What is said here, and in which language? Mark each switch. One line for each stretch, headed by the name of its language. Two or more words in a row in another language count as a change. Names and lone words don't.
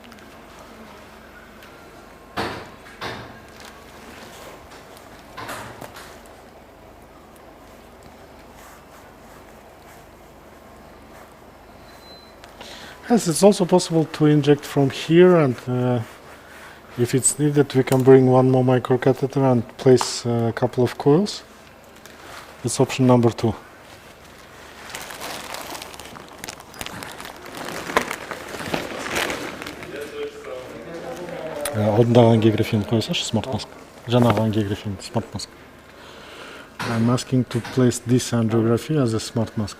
English: Yes, it's also possible to inject from here, and if it's needed we can bring one more microcatheter and place a couple of coils. It's option number 2.
Kazakh: Алдындағы ангиографияны қойсаңшы,
English: smart mask.
Kazakh: Жаңағы ангиографияны
English: smart mask. I'm asking to place this angiography as a smart mask.